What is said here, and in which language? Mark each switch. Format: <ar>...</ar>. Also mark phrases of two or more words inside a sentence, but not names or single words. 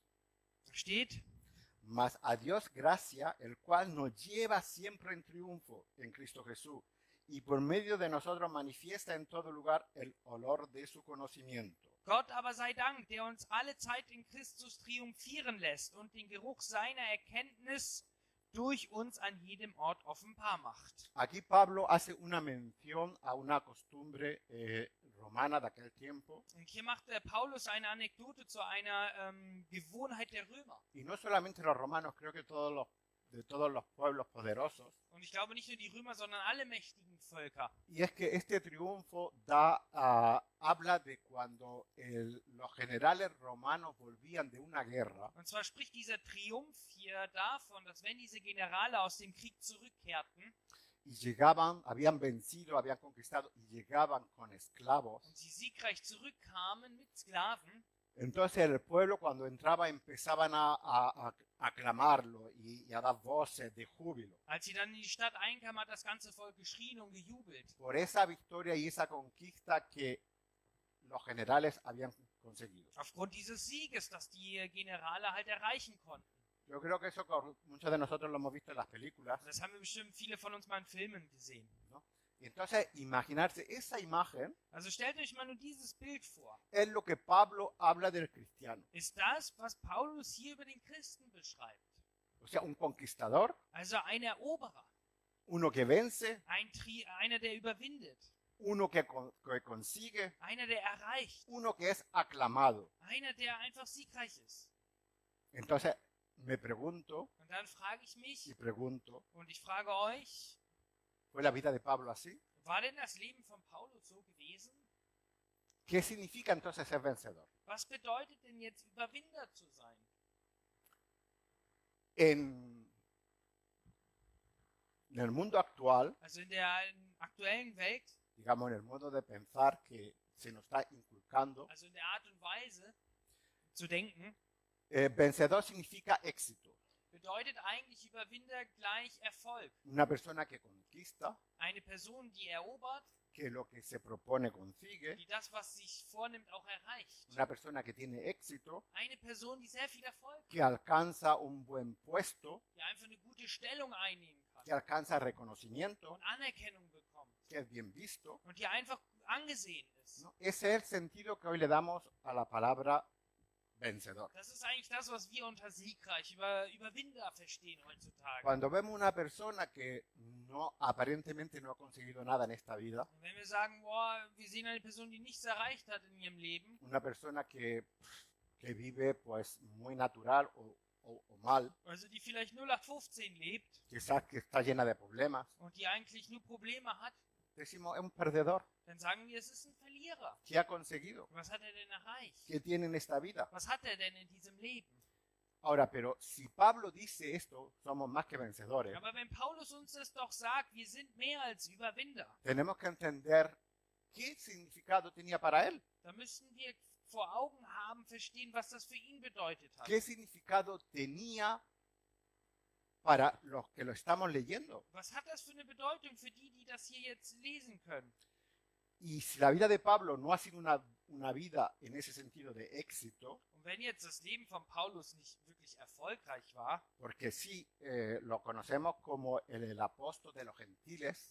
<de>steht,</de> <es>mas a Dios gracia, el cual nos lleva siempre en triunfo en Cristo Jesús, y por medio de nosotros manifiesta en todo lugar el olor de su conocimiento.</es> <de>Gott aber sei Dank, der uns alle Zeit in Christus triumphieren lässt und den Geruch seiner Erkenntnis durch uns an jedem Ort offenbar macht.</de> <es>Aquí Pablo hace una mención a una costumbre romana de aquel tiempo,</es> <de>Und hier macht Paulus eine Anekdote zu einer Gewohnheit der Römer.</de> <es>y no solamente los romanos, creo que de todos los pueblos poderosos,</es> <de>Und ich glaube nicht nur die Römer, sondern alle mächtigen Völker.</de> <es>y es que este triunfo habla de cuando los generales romanos volvían de una guerra.</es> <de>Und zwar spricht dieser Triumph hier davon, dass wenn diese Generale aus dem Krieg zurückkehrten</de> <es>Y llegaban, habían vencido, habían conquistado y llegaban con esclavos.</es> <de>und sie siegreich zurückkamen mit Sklaven,</de> <es>Entonces el pueblo cuando entraba empezaban a aclamarlo y a dar voces de júbilo</es> <de>als sie dann in die Stadt einkamen, hat das ganze Volk geschrien und gejubelt.</de> <es>por esa victoria y esa conquista que los generales habían conseguido.</es> <de>Aufgrund dieses Sieges, das die Generale halt erreichen konnten.</de> <es>Yo creo que eso muchos de nosotros lo hemos visto en las películas,</es> <de>Das haben wir bestimmt viele von uns mal in Filmen gesehen.</de> <es>¿no? Y entonces imaginarse esa imagen</es> <de>Also stellt euch mal nur dieses Bild vor.</de> <es>es lo que Pablo habla del cristiano.</es> <de>Ist das, was Paulus hier über den Christen beschreibt?</de> <es>O sea, un conquistador,</es> <de>Also ein Eroberer,</de> <es>uno que vence,</es> <de>einer, der überwindet,</de> <es>uno que consigue,</es> <de>einer, der erreicht,</de> <es>uno que es aclamado.</es> <de>einer, der einfach siegreich ist.</de> <es>Entonces me pregunto</es> <de>Und dann frage ich mich</de> <es>y pregunto,</es> <de>und ich frage euch,</de> <es>¿fue la vida de Pablo así?</es> <de>war denn das Leben von Paulus so gewesen?</de> <es>¿Qué significa entonces ser vencedor?</es> <de>Was bedeutet denn jetzt Überwinder zu sein?</de> <es>En el mundo actual,</es> <de>Also in der aktuellen Welt,</de> <es>digamos en el modo de pensar que se nos está inculcando,</es> <de>also in der Art und Weise zu denken,</de> <es>vencedor significa éxito.</es> <de>bedeutet eigentlich Überwinder gleich Erfolg.</de> <es>Una persona que conquista,</es> <de>Eine Person, die erobert,</de> <es>que lo que se propone consigue,</es> <de>die das, was sich vornimmt, auch erreicht.</de> <es>una persona que tiene éxito,</es> <de>Eine Person, die sehr viel Erfolg</de> <es>que alcanza un buen puesto,</es> <de>die einfach eine gute Stellung einnehmen kann</de> <es>que alcanza reconocimiento,</es> <de>und Anerkennung bekommt</de> <es>que es bien visto,</es> <de>und die einfach angesehen ist.</de> <es>¿no? Ese es el sentido que hoy le damos a la palabra vencedor.</es> <de>Das ist eigentlich das, was wir unter siegreich, Überwinder verstehen heutzutage.</de> <es>Cuando vemos una persona que aparentemente no ha conseguido nada en esta vida,</es> <de>Und wenn wir sagen, boah, wir sehen eine Person, die nichts erreicht hat in ihrem Leben,</de> <es>una persona que vive pues muy natural o mal,</es> <de>also die vielleicht 0815 lebt</de> <es>quizás que está llena de problemas,</es> <de>und die eigentlich nur Probleme hat,</de> <es>decimos es un perdedor.</es> <de>dann sagen wir, es ist ein Verlierer.</de> <es>¿Qué ha conseguido?</es> <de>Was hat er denn erreicht?</de> <es>¿Qué tiene en esta vida?</es> <de>Was hat er denn in diesem Leben?</de> <es>Ahora, pero si Pablo dice esto, somos más que vencedores.</es> <de>Aber wenn Paulus uns das doch sagt, wir sind mehr als Überwinder,</de> <es>Tenemos que entender qué significado tenía para él,</es> <de>dann müssen wir vor Augen haben, verstehen, was das für ihn bedeutet hat.</de> <es>qué significado tenía para los que lo estamos leyendo.</es> <de>Was hat das für eine Bedeutung für die, die das hier jetzt lesen können?</de> <es>Y si la vida de Pablo no ha sido una vida en ese sentido de éxito,</es> <de>Und wenn jetzt das Leben von Paulus nicht wirklich erfolgreich war,</de> <es>porque sí lo conocemos como el apóstol de los gentiles,</es>